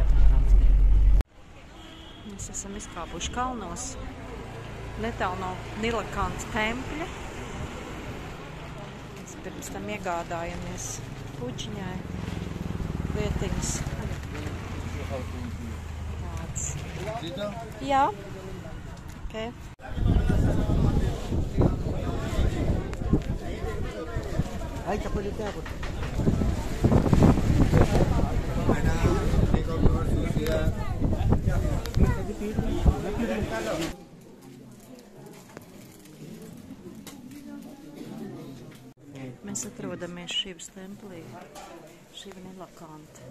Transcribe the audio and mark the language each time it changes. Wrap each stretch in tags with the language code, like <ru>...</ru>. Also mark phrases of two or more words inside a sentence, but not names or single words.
<hi>अपना आराम से</hi> <lv>Mēs esam izkāpuši kalnos, netālu no Nilakanta tempļa. Mēs pirms tam iegādājamies puķiņai lietiņas. Tāds. Jā. Okay.</lv> <hi>भाई चप्पल जूते हैं कुछ</hi> <lv>Mēs atrodamies Šivas templī, Šiva Nilakanta.</lv>